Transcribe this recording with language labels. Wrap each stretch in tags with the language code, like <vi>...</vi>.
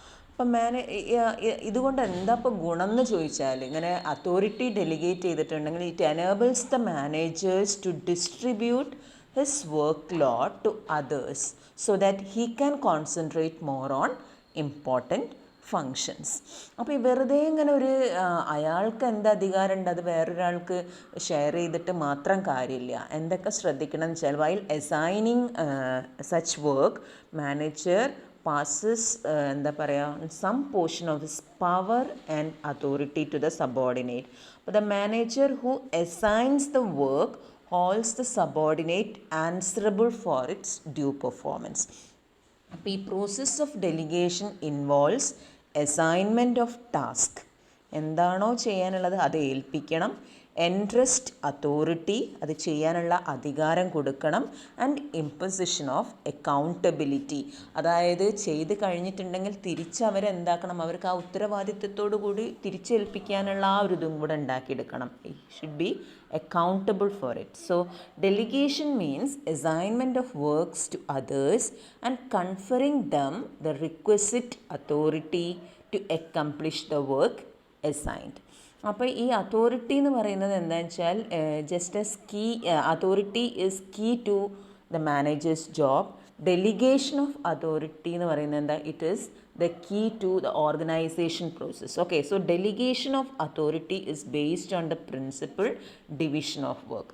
<ml>അപ്പം ഇതുകൊണ്ട് എന്താ ഇപ്പോൾ ഗുണം എന്ന് ചോദിച്ചാൽ, ഇങ്ങനെ അതോറിറ്റി ഡെലിഗേറ്റ് ചെയ്തിട്ടുണ്ടെങ്കിൽ</ml> <en>It enables the managers to distribute his work load to others so that he can concentrate more on important functions.</en> <ml>അപ്പോൾ ഈ വെറുതെ ഇങ്ങനെ അയാൾക്ക് എന്ത് അധികാരമുണ്ട് അത് വേറൊരാൾക്ക് ഷെയർ ചെയ്തിട്ട് മാത്രം കാര്യമില്ല. എന്തൊക്കെ ശ്രദ്ധിക്കണം എന്ന് വെച്ചാൽ,</ml> <en>While assigning such work manager passes some portion of his power and authority to the subordinate. But the manager who assigns the work holds the subordinate answerable for its due performance.</en> <ml>അപ്പോൾ ഈ</ml> <en>Process of delegation involves assignment of task.</en> <ml>എന്താണോ ചെയ്യാനുള്ളത് അത് ഏൽപ്പിക്കണം.</ml> <en>entrust authority,</en> <ml>അത് ചെയ്യാനുള്ള അധികാരം കൊടുക്കണം.</ml> <en>and imposition of accountability,</en> <ml>അതായത് ചെയ്ത് കഴിഞ്ഞിട്ടുണ്ടെങ്കിൽ തിരിച്ചവരെന്താക്കണം, അവർക്ക് ആ ഉത്തരവാദിത്വത്തോടു കൂടി തിരിച്ചേൽപ്പിക്കാനുള്ള ആ ഒരു ഇതും കൂടെ ഉണ്ടാക്കിയെടുക്കണം.</ml> <en>Should be accountable for it. So delegation means assignment of works to others and conferring them the requisite authority to accomplish the work assigned.</en> <ml>അപ്പോൾ ഈ അതോറിറ്റി എന്ന് പറയുന്നത് എന്താണെന്ന് വെച്ചാൽ,</ml> <en>Just as key authority is key to the manager's job. Delegation of authority</en> <ml>എന്ന് പറയുന്നത് എന്താ,</ml> <en>It is the key to the organization process. Okay, so delegation of authority is based on the principle division of work.</en>